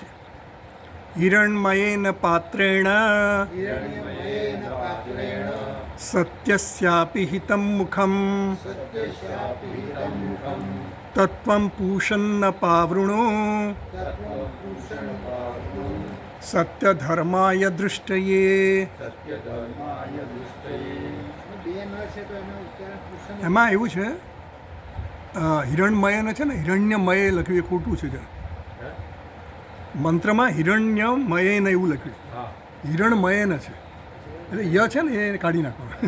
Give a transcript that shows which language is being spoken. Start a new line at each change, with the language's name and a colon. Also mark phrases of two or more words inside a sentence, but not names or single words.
Sanskrit: हिरण्मयेन पात्रेण सत्यस्यापि हितं मुखं तत्त्वं पूषन्न पावृणो सत्यधर्माय दृष्टये.
Gujarati: એમાં એવું છે હિરણમયને છે ને હિરણ્યમય લખ્યું એ ખોટું છે જરા. મંત્રમાં હિરણ્યમયેન એવું લખ્યું, હિરણમયેન છે એટલે ય છે ને એ કાઢી નાખવાનું.